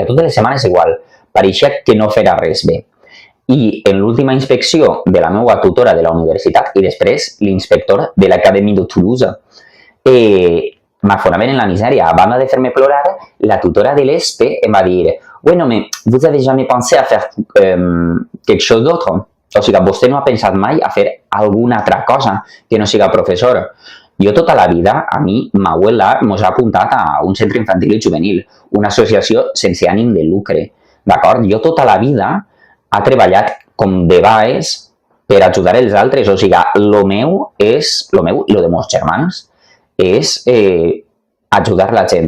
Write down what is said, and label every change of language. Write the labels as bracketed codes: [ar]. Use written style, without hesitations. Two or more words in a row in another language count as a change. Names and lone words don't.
[ca] Totes les setmanes igual, pareixia que no farà res bé. I en l'última inspecció de la meva tutora de la universitat i després l'inspector de l'Acadèmia de Toulouse m'afonaven en la misèria. A banda de fer-me plorar, la tutora de l'ESPE em va dir «Bueno, [fr] mais vous avez jamais pensé à faire quelque chose d'autre?» [ca] O sigui, vostè no ha pensat mai a fer alguna altra cosa que no siga professor. Jo tota la vida, a mi, ma abuela mos ha apuntat a un centre infantil i juvenil, una associació sense ànim de lucre, d'acord? Jo tota la vida ha treballat com de baix per ajudar els altres, o sigui, lo meu i lo de meus germans és ajudar la gent.